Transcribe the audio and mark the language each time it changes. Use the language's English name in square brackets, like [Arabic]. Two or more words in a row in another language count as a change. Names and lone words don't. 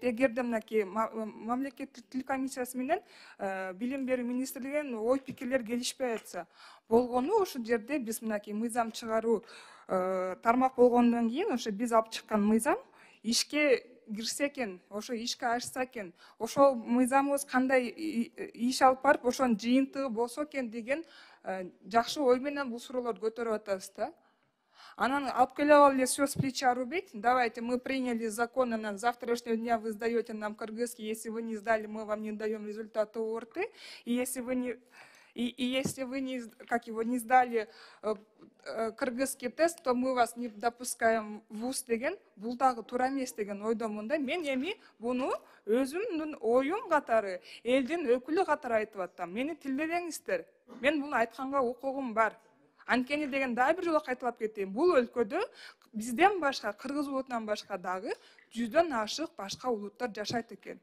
[Kyrgyz] Эгерде мынакей мамлекеттик тил комиссиясы менен билим берүү министрлигинин ой пикирлери келишпей атса, болгону ошол жерде биз мынакей мыйзам чыгаруу тармак болгондон кийин ошо биз алып чыккан мыйзам ишке кирсе экен, ошо ишке ашса экен, ошол мыйзамыбыз кандай иш алып барып, ошонун жыйынтыгы болсо экен деген жакшы ой менен бул суроолорду көтөрүп атабыз да. Анан алып келип алып эле [Russian] всё с плеча рубить. Давайте мы приняли закон, и завтрашнего дня вы сдаете нам кыргызский, если вы не сдали, мы вам не даем результаты ОРТ. И если вы не сдали кыргызский тест, то мы вас не допускаем в ВУЗ [Kyrgyz] деген, бул дагы туура эмес деген ойдомун да. Мен эми буну өзүмдүн оюм катары, элдин өкүлү катары айтып атам. Мени тилдебеңиздер. Мен буну айтканга укугум бар. Анткени деген дагы бир жолу кайталап кетейин. Бул өлкөдө бизден башка, кыргыз улутунан башка дагы 100дөн ашык башка улуттар жашайт экен.